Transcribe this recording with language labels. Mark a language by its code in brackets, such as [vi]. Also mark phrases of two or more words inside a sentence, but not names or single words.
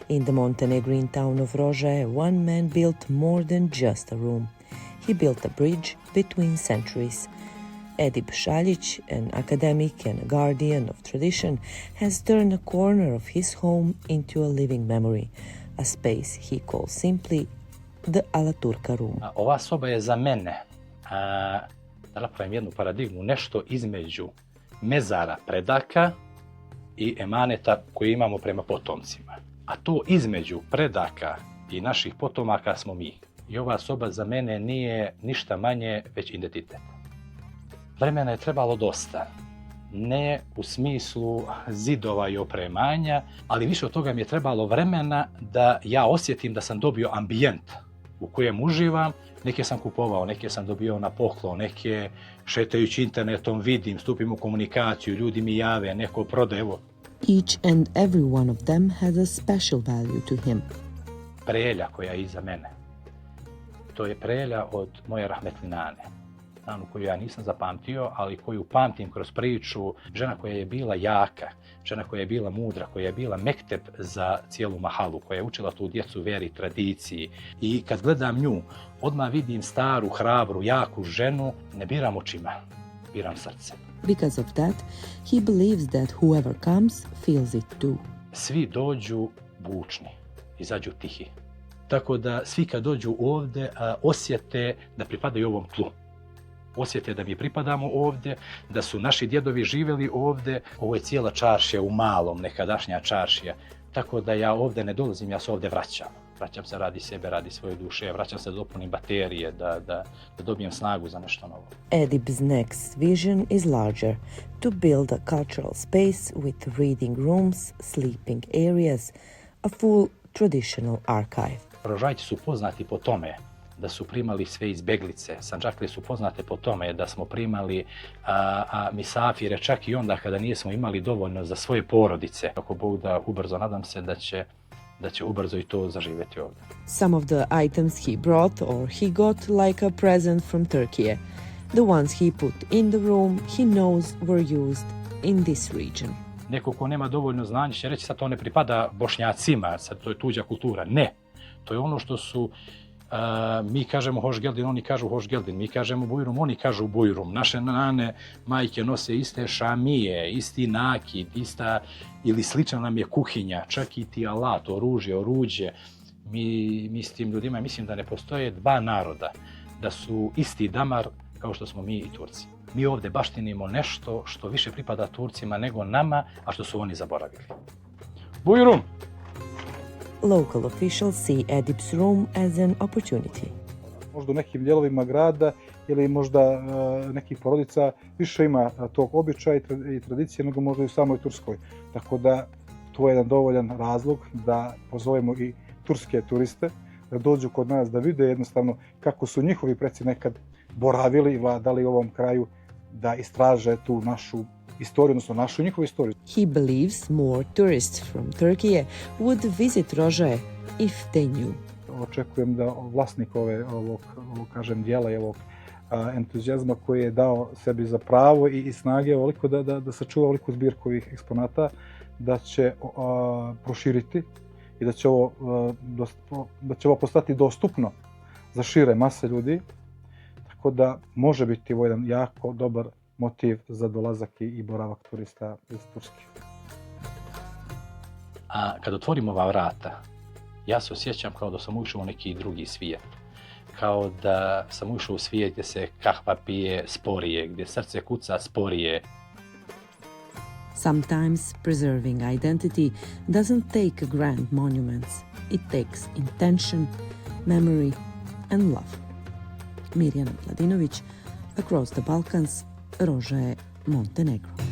[en] In the Montenegrin town of Rože, one man built more than just a room. He built a bridge between centuries. Edip Šaljić, an academic and a guardian of tradition, has turned a corner of his home into a living memory, a space he calls simply the Alaturka room. [bs] Ova soba je za mene, da napravim jednu paradigmu, nešto između mezara predaka i emaneta koje imamo prema potomcima. A to između predaka i naših potomaka smo mi. I ova soba za mene nije ništa manje, već identitet. Vremena je trebalo dosta. Ne u smislu zidova i opremanja, ali više od toga mi je trebalo vremena da ja osjetim da sam dobio ambijent u kojem uživam. Neke sam kupovao, neke sam dobio na poklon, neke šetajući internetom vidim, stupim u komunikaciju, ljudi mi jave, neko prodaje. [en] Each and every one of them has a special value to him. [bs] Prelja koja je iza mene, to je prelja od moje rahmetli nane. Nanu koju ja nisam zapamtio, ali koju pamtim kroz priču. Žena koja je bila jaka, žena koja je bila mudra, koja je bila mekteb za cijelu mahalu, koja je učila tu djecu veri, tradiciji. I kad gledam nju, odmah vidim staru, hrabru, jaku ženu, ne biram očima, biram srcem. [en] Because of that, he believes that whoever comes feels it too. [bs] Svi dođu bučni, izađu tihi. Tako da svi kad dođu ovdje osjete da pripadaju ovom tlu. Osjete da mi pripadamo ovdje, da su naši djedovi živjeli ovdje. Ovo je cijela čaršija u malom, nekadašnja čaršija. Tako da ja ovdje ne dolazim, ja se ovdje vraćam. Vraćam se radi sebe, radi svoje duše, vraćam se da dopunim baterije, da dobijem snagu za nešto novo. [en] Edip's next vision is larger, to build a cultural space with reading rooms, sleeping areas, a full traditional archive. [bs] Rožajci su poznati po tome da su primali sve izbeglice. Sandžaklije su poznate po tome da smo primali misafire čak i onda kada nismo imali dovoljno za svoje porodice. Ako Bog da ubrzo, nadam se da će ubrzo i to zaživjeti ovdje. [en] Some of the items he brought or he got like a present from Turkey. The ones he put in the room he knows were used in this region. [bs] Neko ko nema dovoljno znanja će reći sad to ne pripada Bošnjacima, sad to je tuđa kultura. Ne, to je ono što su mi kažemo Hošgeldin, oni kažu Hošgeldin, mi kažemo Bujrum, oni kažu Bujrum. Naše nane, majke nose iste šamije, isti nakid, ista ili slična nam je kuhinja, čak i ti alat, oruđe. Mi s tim ljudima mislim da ne postoje dva naroda, da su isti damar kao što smo mi i Turci. Mi ovdje baštinimo nešto što više pripada Turcima nego nama, a što su oni zaboravili. Bujrum! [en] Local officials see Edip's room as an opportunity. [bs] Možda u nekim dijelovima grada ili možda nekih porodica više ima tog običaja i tradicije nego možda i u samoj Turskoj. Tako da to je jedan dovoljan razlog da pozovemo i turske turiste da dođu kod nas da vide jednostavno kako su njihovi preci nekad boravili i vladali u ovom kraju, da istraže tu našu istoriju, odnosno našu njihovu istoriju. [en] He believes more tourists from Turkey would visit Rože if they knew. [bs] Očekujem da vlasnik ovog kažem, dijela i ovog entuzijazma koji je dao sebi za pravo i snage ovoliko da sačuva ovoliku zbirku ovih eksponata, da će proširiti i da će ovo postati dostupno za šire mase ljudi. Tako da može biti ovo jedan jako dobar motiv za dolazak i boravak turista iz Turske. A kad otvorim ova vrata, ja se osjećam kao da sam ušao u neki drugi svijet. Kao da sam ušao u svijet gdje se kahva pije sporije, gdje srce kuca sporije. [en] Sometimes preserving identity doesn't take grand monuments. It takes intention, memory and love. Mirjana Vladinović, Across the Balkans, Rože, Montenegro.